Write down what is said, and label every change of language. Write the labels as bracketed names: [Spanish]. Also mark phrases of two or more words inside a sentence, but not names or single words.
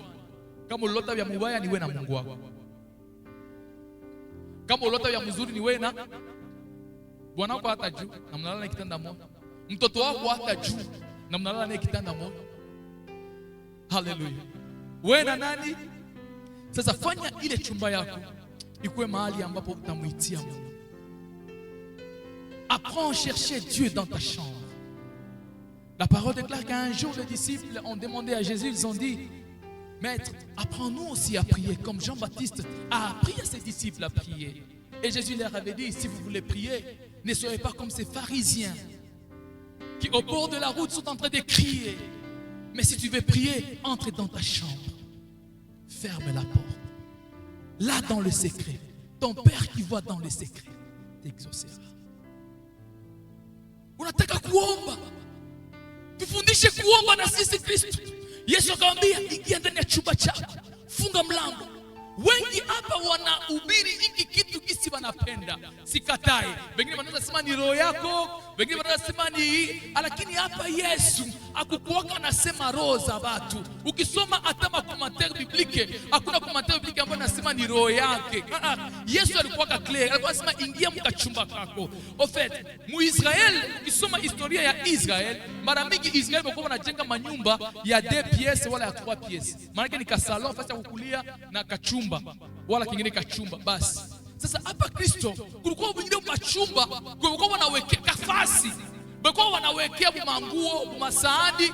[Swahili] Kama ulota vya mubaya ni wewe na Mungu wako. Kama ulota vya mzuri ni wewe na bwana wako hata juu na mnalala na kitanda moja. Mtoto wako hata juu na mnalala na kitanda moja. Haleluya. Wewe na nani? Sasa fanya ile chumba yako ikuwe mahali ambapo utamuitia Mungu. [French] Apprends à chercher Dieu dans ta chambre. La parole déclare qu'un jour les disciples ont demandé à Jésus, ils ont dit: Maître, apprends-nous aussi à prier comme Jean-Baptiste a appris à ses disciples à prier. Et Jésus leur avait dit: si vous voulez prier, ne soyez pas comme ces pharisiens qui au bord de la route sont en train de crier. Mais si tu veux prier, entre dans ta chambre, ferme la porte. Là dans le secret, ton Père qui voit dans le secret t'exaucera. [Swahili] Unataka kuomba, tufundishe kuomba na sisi Kristo. Yesu akamwambia, ingia ndani ya chumba chako, funga mlango. Wengi hapa wanahubiri hiki kitu kisi wanapenda, sikatai. Wengine wanaweza sema ni roho yako, wengine wanaweza sema ni, lakini hapa Yesu akukuwaka anasema roho za watu. Ukisoma hata makomentari biblike, hakuna komentari biblike ambayo anasema ni roho yake. Yesu alikuwa clear, alikuwa anasema ingia mkachumba kako. [French] En fait, [Swahili] Muisrael, ukisoma historia ya Israel, mara mingi Israel walikuwa wanajenga manyumba ya 2 pièces wala ya 3 pièces. Maana yake ni kasalon, fasi ya kukulia na kachumba wala kingine kachumba basi. Sasa hapa Kristo kulikuwa wengine machumba, kulikuwa wanawekea kafasi, kulikuwa wanawekea manguo, masaadi.